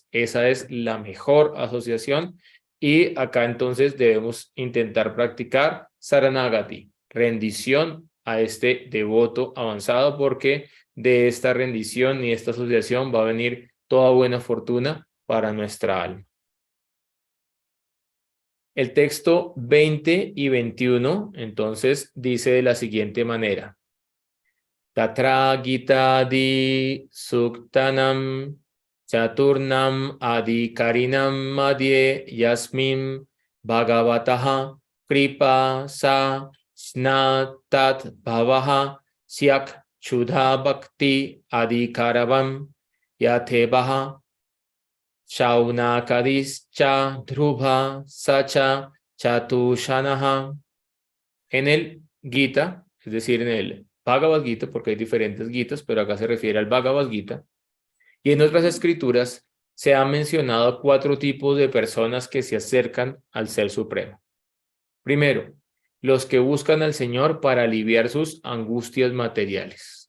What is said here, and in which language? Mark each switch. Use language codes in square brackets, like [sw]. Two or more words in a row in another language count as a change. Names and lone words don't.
[es] Esa es la mejor asociación y acá entonces debemos intentar practicar Saranagati, rendición a este devoto avanzado, porque de esta rendición y esta asociación va a venir toda buena fortuna para nuestra alma. El texto 20 y 21 entonces dice de la siguiente manera: [sa] Tatra Gita Adi Suktanam Chaturnam Adhikarinam Madhye Yasmin Bhagavataha Kripa Sa Snatat Bhavaha Syak Chudha Bhakti Adhikaravam Yatevaha Shaunakadischa Dhruva Sacha Chatushanaha. [es] En el Gita, es decir, en el Bhagavad Gita, porque hay diferentes Gitas, pero acá se refiere al Bhagavad Gita, y en otras escrituras se han mencionado 4 tipos de personas que se acercan al Ser Supremo. Primero, los que buscan al Señor para aliviar sus angustias materiales.